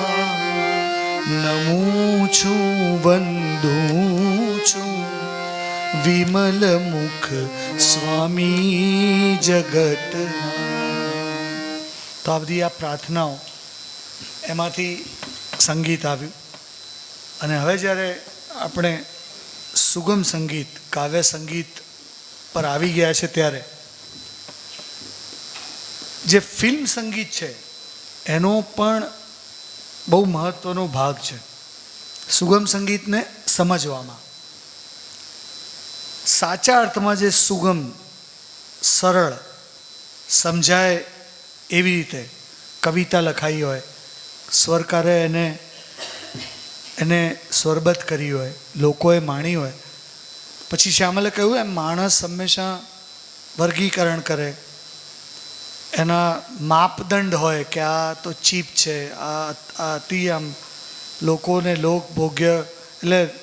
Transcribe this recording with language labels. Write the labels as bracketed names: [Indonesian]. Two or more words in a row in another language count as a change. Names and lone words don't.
[Gujarati] નમું છું વંદું છું વિમલ મુખ સ્વામી જગતના। તો આ બધી આ પ્રાર્થનાઓ એમાંથી સંગીત આવ્યું અને હવે જ્યારે આપણે સુગમ સંગીત કાવ્ય સંગીત પર આવી ગયા છે ત્યારે જે ફિલ્મ સંગીત છે એનો પણ બહુ મહત્વનો ભાગ છે સુગમ સંગીત ને સમજવામાં। સાચા અર્થમાં જે સુગમ સરળ સમજાય એવી રીતે કવિતા લખાઈ હોય સ્વરકારે એને સ્વરબદ્ધ કરી હોય લોકોએ માણી હોય પછી શ્યામલે કહ્યું એમ માણસ હંમેશા વર્ગીકરણ કરે એના માપદંડ હોય કે આ તો ચીપ છે આ અતિ આમ લોકોને લોકભોગ્ય એટલે